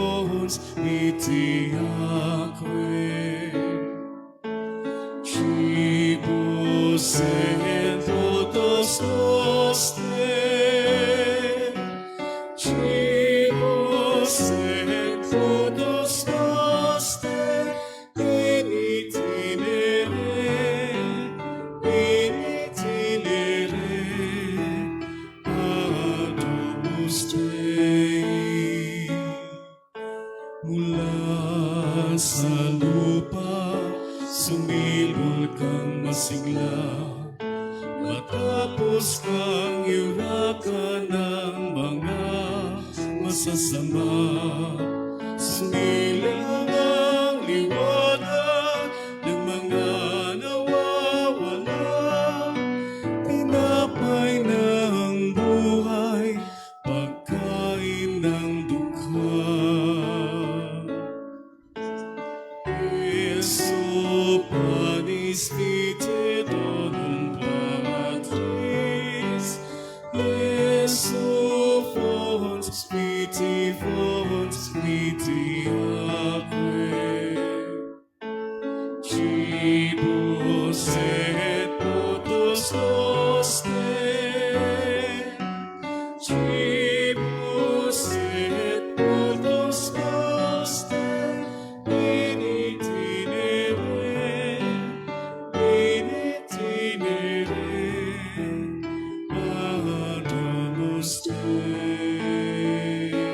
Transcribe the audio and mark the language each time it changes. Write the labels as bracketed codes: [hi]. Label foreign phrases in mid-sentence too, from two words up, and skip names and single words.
[la] acque, Cibus et totus noster, Cibus et totus noster, in itinere, adomus Dei. [tl] Mula sa lupa, sumibol kang masigla, matapos kang iurakan ng mga masasama. Sumilang ang liwanag ng mga nawawala, tinapay ng buhay, pagkain ng dukha. [la] Jesu panis vitidonum Patris, Jesu fons viti acque, Cibus et totus noster, Cibus et totus noster, in itinere, adomus Dei.